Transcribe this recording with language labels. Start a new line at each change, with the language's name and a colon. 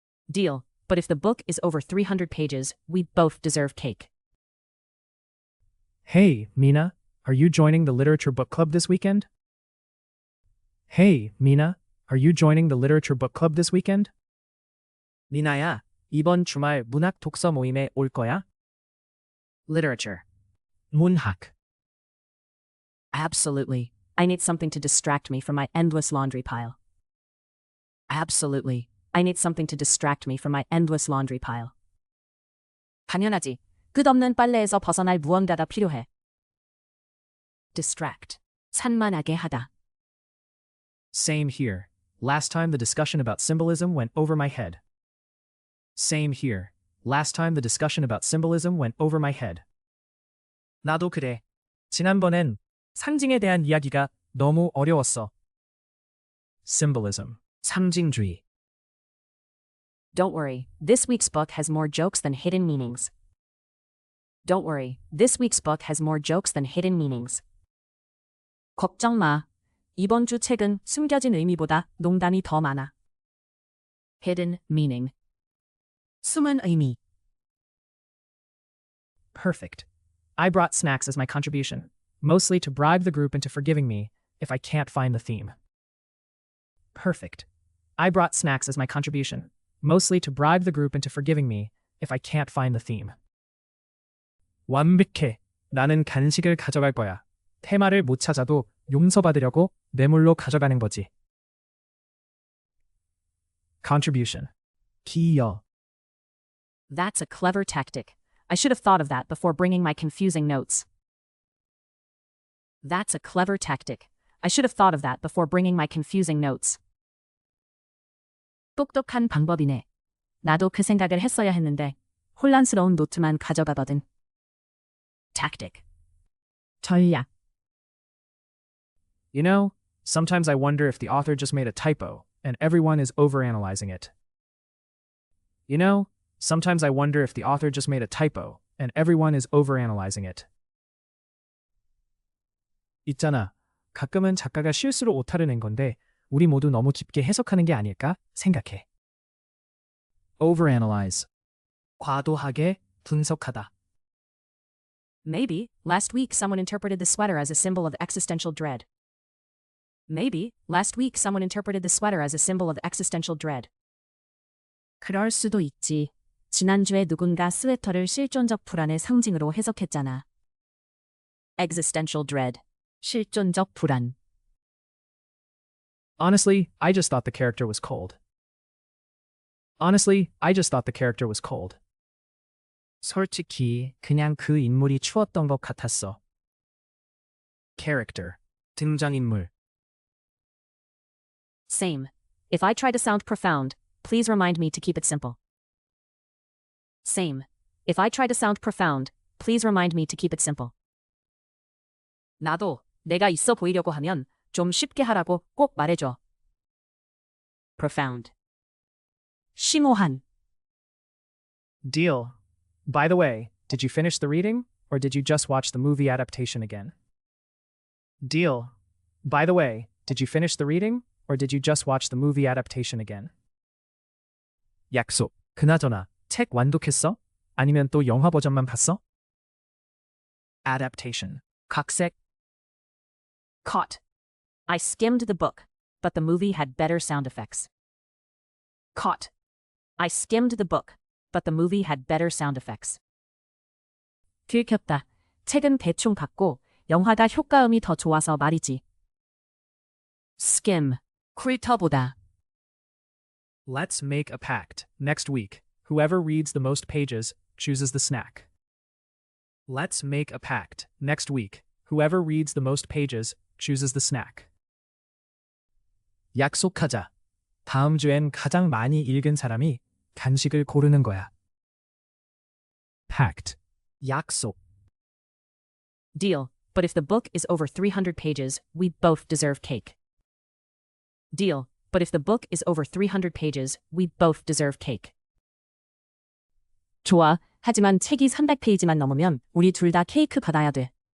English: Deal, but if the book is over 300 pages, we both deserve cake. Hey, Mina, are you joining the literature book club this weekend? Hey, Mina, are you joining the literature book club this weekend?
Korean: 미나야, 이번 주말 문학 독서 모임에 올 거야?
English: Literature.
Korean: 문학.
English: Absolutely. I need something to distract me from my endless laundry pile. Absolutely. I need something to distract me from my endless laundry pile.
Korean: 당연하지. 끝없는 빨래에서 벗어날 무언가가 필요해. Distract. 산만하게 하다.
English: Same here. Last time the discussion about symbolism went over my head. Same here. Last time the discussion about symbolism went over my head.
Korean: 나도 그래. 지난번엔 상징에 대한 이야기가 너무 어려웠어. Symbolism. 상징주의.
English: Don't worry, this week's book has more jokes than hidden meanings. Don't worry, this week's book has more jokes than hidden meanings.
Korean: 걱정 마. 이번 주 책은 숨겨진 의미보다 농담이 더 많아.
English: Hidden meaning.
Korean: 숨은 의미.
English: Perfect. I brought snacks as my contribution, mostly to bribe the group into forgiving me if I can't find the theme. Perfect. I brought snacks as my contribution, mostly to bribe the group into forgiving me if I can't find the theme.
Korean: 완벽해. 나는 간식을 가져갈 거야. 테마를 못 찾아도 용서받으려고 뇌물로 가져가는 거지. Contribution. 기여.
English: That's a clever tactic. I should have thought of that before bringing my confusing notes. That's a clever tactic. I should have thought of that before bringing my confusing notes.
Korean: 똑똑한 방법이네. 나도 그 생각을 했어야 했는데 혼란스러운 노트만 가져가거든. Tactic. 전략.
English: You know, sometimes I wonder if the author just made a typo and everyone is overanalyzing it. You know, sometimes I wonder if the author just made a typo and everyone is overanalyzing it.
Korean: 있잖아. 가끔은 작가가 실수로 오타를 낸 건데 우리 모두 너무 깊게 해석하는 게 아닐까 생각해. Overanalyze. 과도하게 분석하다.
English: Maybe, last week someone interpreted the sweater as a symbol of existential dread. Maybe, last week someone interpreted the sweater as a symbol of existential dread.
Korean: 그럴 수도 있지. 지난주에 누군가 스웨터를 실존적 불안의 상징으로 해석했잖아.
English: Existential dread.
Korean: 실존적 불안.
English: Honestly, I just thought the character was cold. Honestly, I just thought the character was cold.
Korean: 솔직히 그냥 그 인물이 추웠던 것 같았어. Character. 등장인물.
English: Same. If I try to sound profound, please remind me to keep it simple. Same. If I try to sound profound, please remind me to keep it simple.
Korean: 나도 내가 있어 보이려고 하면 좀 쉽게 하라고 꼭 말해줘. profound. 심오한.
English: Deal. By the way, did you finish the reading, or did you just watch the movie adaptation again? Deal. By the way, did you finish the reading, or did you just watch the movie adaptation again?
Korean: 약속. 그나저나 책 완독했어? 아니면 또 영화 버전만 봤어? Adaptation. 각색.
English: Caught. I skimmed the book, but the movie had better sound effects. Caught. I skimmed the book, but the movie had better sound effects.
Korean: 들켰다. 책은 대충 봤고 영화가 효과음이 더 좋아서 말이지. Skim. 훑어보다.
English: Let's make a pact. Next week, whoever reads the most pages chooses the snack. Let's make a pact. Next week, whoever reads the most pages chooses the snack.
Korean: 약속하자. 다음 주엔 가장 많이 읽은 사람이 간식을 고르는 거야. Pact. 약속.
English: Deal. But if the book is over 300 pages, we both deserve cake. Deal. But if the book is over 300 pages, we both deserve cake.
Korean: 좋아. 하지만 책이 300페이지만 넘으면 우리 둘 다 케이크 받아야 돼.